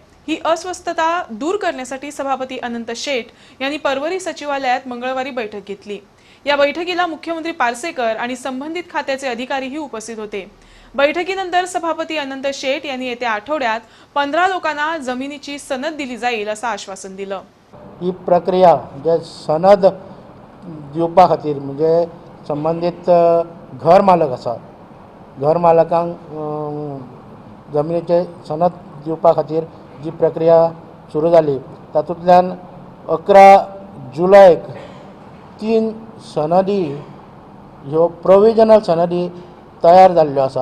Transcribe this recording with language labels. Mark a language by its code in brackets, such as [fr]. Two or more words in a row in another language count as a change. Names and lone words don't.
[mr] ही अस्वस्थता दूर करण्यासाठी सभापती अनंत शेठ यांनी परवरी सचिवालयात मंगळवारी बैठक घेतली। या बैठकीला मुख्यमंत्री पारसेकर आणि संबंधित खात्याचे अधिकारीही उपस्थित होते। बैठकीनंतर सभापती अनंत शेठ यांनी येत्या आठवड्यात 15 लोकांना जमिनीची सनद दिली जाईल असं आश्वासन दिलं। [kok] ही प्रक्रिया म्हणजे सनद दिवपा खातीर म्हणजे संबंधित घर मालक आसा, घर मालकांक जमिनीचे सनद दिवपा खातीर जी प्रक्रिया सुरू जाली तातूंतल्यान 11 जुलैक 3 सनदी ह्यो प्रोविजनल सनदी तयार जाल्ल्यो आसा।